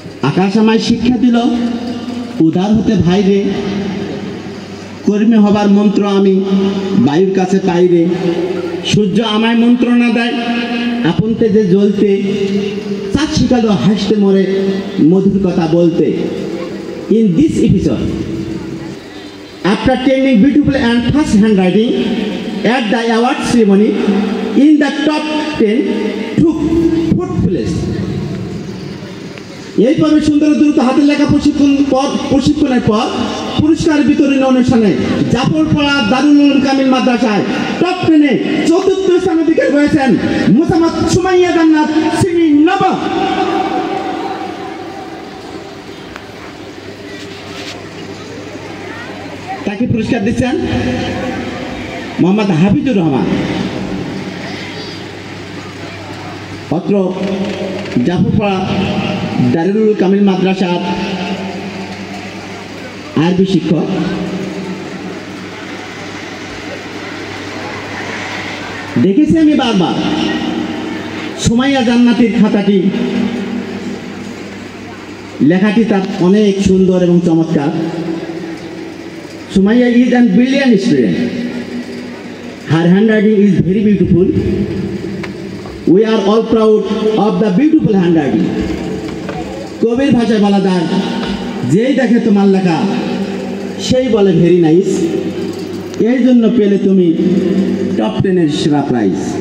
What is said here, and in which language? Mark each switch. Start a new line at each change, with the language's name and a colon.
Bangla: আকাশ আমায় শিক্ষা দিল উদার হতে ভাইরে, কর্মী হবার মন্ত্র আমি বায়ুর কাছে পাইরে। সূর্য আমায় মন্ত্রণা দেয় আপন তেজে জ্বলতে, চাঁদ শিখালো হাসতে মরে মধুর কথা বলতে।
English: In this episode, after attending beautiful and fast handwriting at the award ceremony, in the top 10 took 4th place.
Bangla: এই পর্বে সুন্দর দ্রুত হাতের লেখা প্রশিক্ষণের পর পুরস্কার বিতরণী অনুষ্ঠানে জাফরপাড়া দারুল উলুম কামিল মাদ্রাসায় টপ 10-এ 4র্থ স্থান অধিকার করেছেন মোসাম্মদ সুমাইয়া জান্নাত, শ্রেণী নবম। তাকে পুরস্কার দিচ্ছেন মোহাম্মদ হাফিজুর রহমান, অত্র জাফরপাড়া দারুল উলুম কামিল মাদ্রাসার আরবি শিক্ষক। দেখেছি আমি বারবার সুমাইয়া জান্নাতের খাতাটি, লেখাটি তার অনেক সুন্দর এবং চমৎকার।
English: Sumaiya is an brilliant student. Her handwriting is very beautiful. We are all proud of the beautiful handwriting.
Bangla: কবির ভাষায় বলা যায় যেই দেখে তোমার লেখা সেই বলে
English: Very nice.
Bangla: এই জন্য পেলে তুমি টপ 10-এর সেরা প্রাইজ।